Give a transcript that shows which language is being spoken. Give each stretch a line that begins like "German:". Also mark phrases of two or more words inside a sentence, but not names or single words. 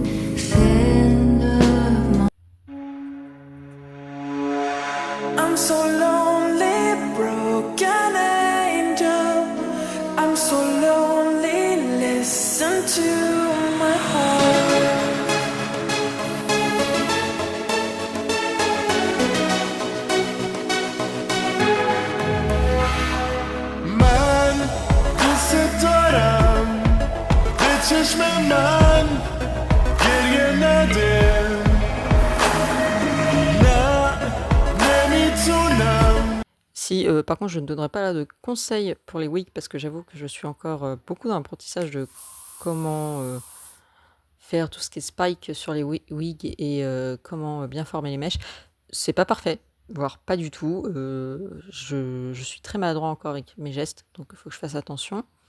English: Send of my I'm so lonely, broken angel. I'm so lonely, listen to my heart.
Persian: من دوست دارم به چشم من گریه نده نه نمیتونم.
French: Si, par contre, je ne donnerai pas là de conseils pour les wigs parce que j'avoue que je suis encore beaucoup dans l'apprentissage de comment faire tout ce qui est spike sur les wigs et comment bien former les mèches. C'est pas parfait, voire pas du tout. Je suis très maladroit encore avec mes gestes, donc il faut que je fasse attention.